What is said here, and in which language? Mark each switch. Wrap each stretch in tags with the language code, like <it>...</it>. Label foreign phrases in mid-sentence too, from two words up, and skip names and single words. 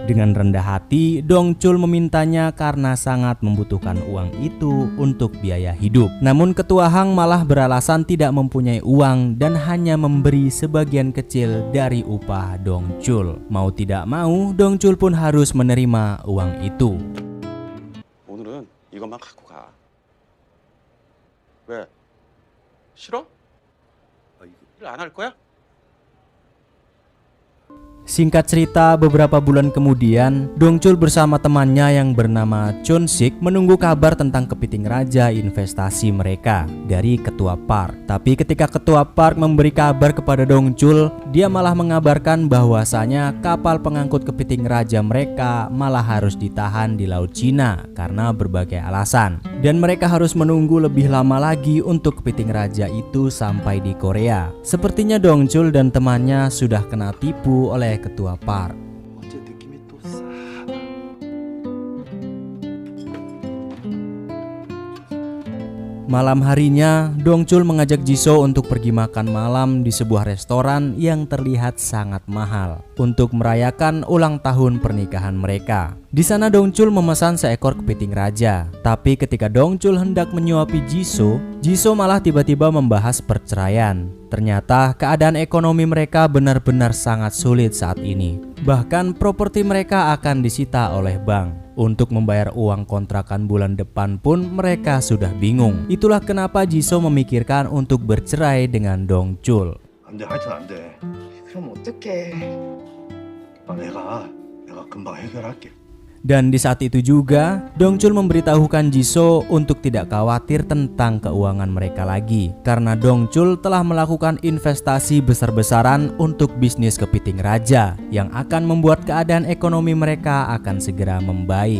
<id>Dengan rendah hati, Dongchul memintanya karena sangat membutuhkan uang itu untuk biaya hidup. Namun ketua Hang malah beralasan tidak mempunyai uang dan hanya memberi sebagian kecil dari upah Dongchul. Mau tidak mau, Dongchul pun harus menerima uang itu.</id> <ko>오늘은 이것만 갖고 가. 왜? 싫어? 일 안 할 거야?</ko> <id>Singkat cerita, beberapa bulan kemudian, Dongchul bersama temannya yang bernama Chun Sik menunggu kabar tentang kepiting raja investasi mereka dari ketua park. Tapi ketika ketua park memberi kabar kepada Dongchul, dia malah mengabarkan bahwasanya kapal pengangkut kepiting raja mereka malah harus ditahan di Laut Cina karena berbagai alasan. Dan mereka harus menunggu lebih lama lagi untuk kepiting raja itu sampai di Korea. Sepertinya Dongchul dan temannya sudah kena tipu oleh ketua park.</id> <ko>어째 느낌이 또 싸하다.</ko> <id>Malam harinya, Dongchul mengajak Jisoo untuk pergi makan malam di sebuah restoran yang terlihat sangat mahal untuk merayakan ulang tahun pernikahan mereka. Di sana Dongchul memesan seekor kepiting raja. Tapi ketika Dongchul hendak menyuapi Jisoo, Jisoo malah tiba-tiba membahas perceraian. Ternyata keadaan ekonomi mereka benar-benar sangat sulit saat ini. Bahkan properti mereka akan disita oleh bank. Untuk membayar uang kontrakan bulan depan pun mereka sudah bingung. Itulah kenapa Jisoo memikirkan untuk bercerai dengan Dongchul.</id> <ko>안 돼, 하여튼 안 돼. 그럼 어떡해. 내가 금방 해결할게.</ko> <id>Dan di saat itu juga, Dongchul memberitahukan Jisoo untuk tidak khawatir tentang keuangan mereka lagi. Karena Dongchul telah melakukan investasi besar-besaran untuk bisnis kepiting raja yang akan membuat keadaan ekonomi mereka akan segera membaik.</id>